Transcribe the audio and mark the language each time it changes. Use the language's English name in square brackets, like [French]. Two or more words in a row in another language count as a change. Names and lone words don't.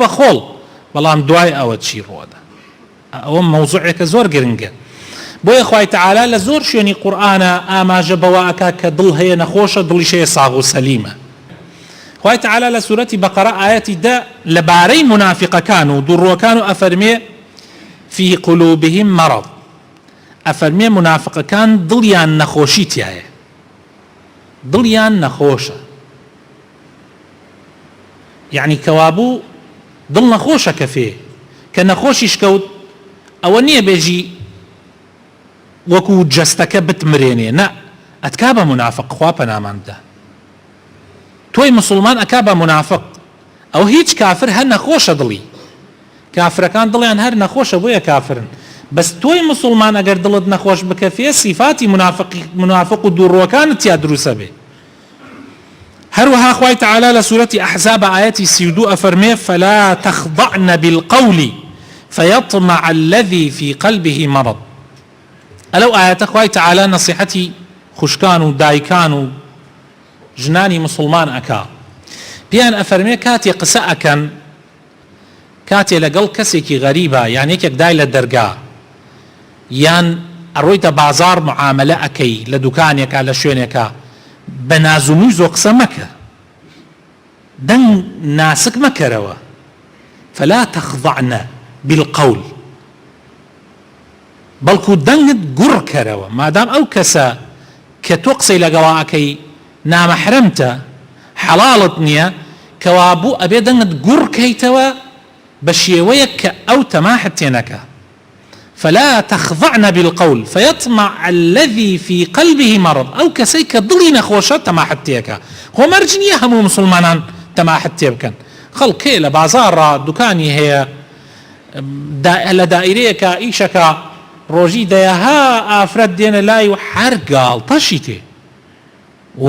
[Central Kurdish] بە خۆڵ بەڵام دوای ئەوە چی ڕۆدا ئەوە مەوزوعێکە زۆر گرنگە بۆیە خوای تەعالا لە زۆر شوێنی قورئانە ئاماژە بەوە ئەکا کە دڵ هەیە نەخۆشە دڵیش هەیە ساغ و سەلیمە خوای تەعالا لە سوورەتی بەقەرە ئایەتی دە لەبارەی منافقەکان و دووڕوەکان و ئەفەرمێ [Arabic] في قلوبهم مرض [Central Kurdish] ئەفەرمێ منافقەکان دڵیان نەخۆشی تایە دڵیان نەخۆشە یعنی کەوابوو دڵ نەخۆشە کەفێ کە نەخۆشیش کەوت ئەوە نییە بێژی وەکو جەستەکە بتمرێنێ نە ئەتکا بە منافق خوا پەناماندا تۆی مسلمان ئەکا بە منافق ئەو هیچ کافر هەر نەخۆشە دڵی کافرەکان دڵیان هەر نەخۆشە بۆیە کافرن بەس تۆی مسلمان ئەگەر دڵت نەخۆش بکەفێ سیفاتی منافق و دووڕوەکانت تیا دروسە بێ هەروەها خوای تەعالا لە سوورەتی ئەحزاب ئایەتی 32 ئەفەرمێ [Arabic] فلا تخضعن بالقول فيطمع الذي في قلبه مرض [Central Kurdish] ئەلەو ئایەتە خوای تەعالا نەسیحەتی خوشکان و دایکان و ژنانی مسلمان ئەکا پێیان ئەفەرمێ کاتێ قسە ئەکەن کاتێ لەگەڵ کەسێکی غەریبە یان یەکێک دای لە دەرگا یان ئەڕۆیتە بازار معاملە ئەکەی لە دوکانێکە لە شوێنێکە بە نازومی زۆ قسە مەکە دەنگ ناسک مەکەرەوە [Arabic] فلا تخضعن بالقول [Central Kurdish] بەڵکو دەنگت گوڕ کەرەوە مادام ئەو کەسە کە تۆ قسەی لەگەڵا ئەکەی نامەحرەمتە حەڵاڵت نییە کەوابوو ئەبێ دەنگت گوڕ کەیتەوە بە شێوەیەک کە ئەو تەماحت تێنەکە [Arabic] فلا تخضعن بالقول فيطمع الذي في قلبه مرض [Central Kurdish] ئەو کەسەی کە دڵی نەخۆشە تەماحت تێکە خۆ مەرج نییە هەموو مسلمانان تەماحت تێ بکەن خەڵکێ لە بازاڕە دوکانی هەیە لە دائیرەیەکە ئیشەکە ڕۆژی دەیەها ئافرەت دێنە لای و هەر گاڵتەشی تێ و